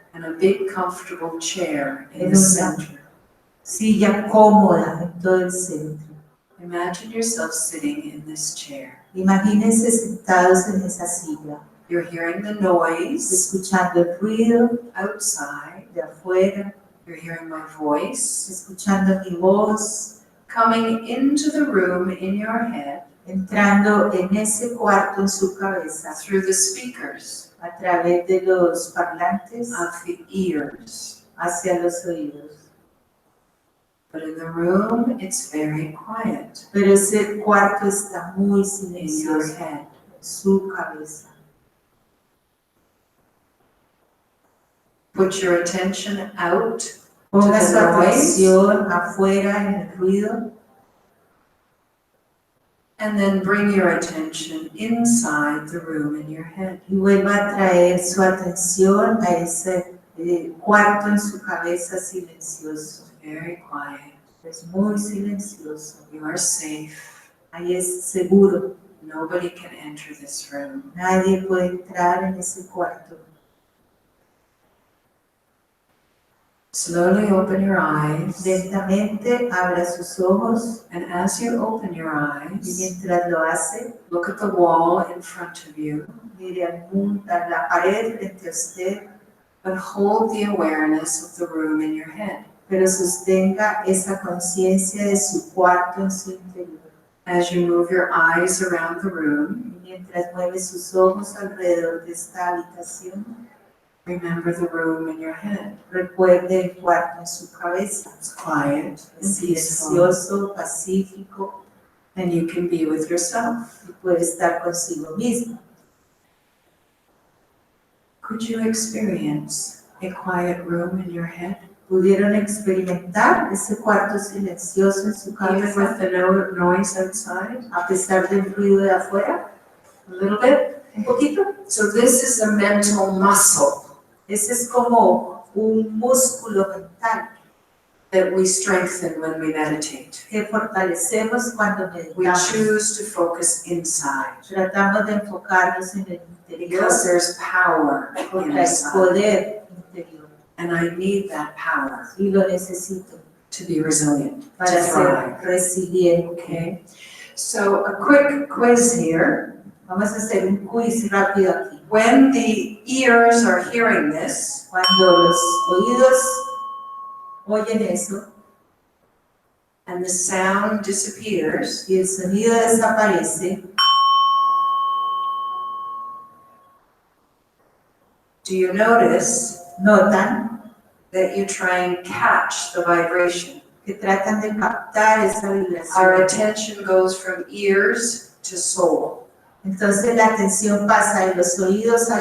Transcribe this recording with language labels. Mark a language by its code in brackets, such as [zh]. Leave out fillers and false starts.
[en] and a big comfortable chair in [es] en [en] the center. [es] silla cómoda en todo el centro. [en] Imagine yourself sitting in this chair. [es] Imagínense sentados en esa silla, [en] You're hearing the noise [es] escuchando el ruido [en] outside. [es] de afuera, [en] You're hearing my voice [es] escuchando mi voz, [en] coming into the room in your head [es] entrando en ese cuarto en su cabeza [en] through the speakers [es] a través de los parlantes [en] of the ears. [es] hacia los oídos. [en] But in the room, it's very quiet [es] Pero ese cuarto está muy [en] in your [es] silencioso [en] head. [es] en su cabeza. [en] Put your attention out [es] Ponga [en] to [es] su [en] the noise [es] atención afuera en el ruido [en] and then bring your attention inside the room in your head. [es] y vuelva a traer su atención a ese cuarto en su cabeza silencioso. [en] Very quiet. [es] Es muy silencioso. [en] You are safe. [es] Ahí es seguro. [en] Nobody can enter this room. [es] Nadie puede entrar en ese cuarto. [en] Slowly open your eyes, [es] Lentamente abra sus ojos [en] and as you open your [es] y [en] eyes, [es] mientras lo hace, [en] look at the wall in front of you, [es] mire al mundo, a la pared frente a usted, [en] but hold the awareness of the room in your head. [es] pero sostenga esa conciencia de su cuarto en su interior. [en] As you move your eyes around the room, [es] Y mientras mueve sus ojos alrededor de esta habitación, [en] remember the room in your head. [es] recuerde el cuarto en su cabeza. [en] It's quiet, [es] Es [en] it's peaceful, [es] silencioso, pacífico, [en] and you can be with yourself. [es] y puede estar consigo mismo. [en] Could you experience a quiet room in your head? [es] ¿Pudieron experimentar ese cuarto silencioso en su [en] Even [es] cabeza [en] with the noise outside? [es] a pesar del ruido de afuera? [en] A little bit? [es] Un poquito. [en] So this is a mental muscle [es] Ese es como un músculo mental [en] that we strengthen when we meditate. [es] que fortalecemos cuando [en] We [es] meditamos. [en] choose to focus inside [es] Tratamos de enfocarnos en el interior [en] because there's power [es] porque hay [en] inside. [es] poder interior [en] And I need that power [es] y lo necesito [en] to be resilient, [es] para [en] to [es] ser [en] thrive. [es] resiliente. [en] Okay, so a quick quiz here. [es] Vamos a hacer un quiz rápido aquí. [en] When the ears are hearing this, [es] Cuando los oídos oyen eso [en] and the sound disappears, [es] y el sonido desaparece, [en] do you notice [es] notan [en] that you try and catch the vibration? [es] que tratan de captar esa [en] Our [es] vibración. [en] attention goes from ears to soul. [es] Entonces la atención pasa de los oídos al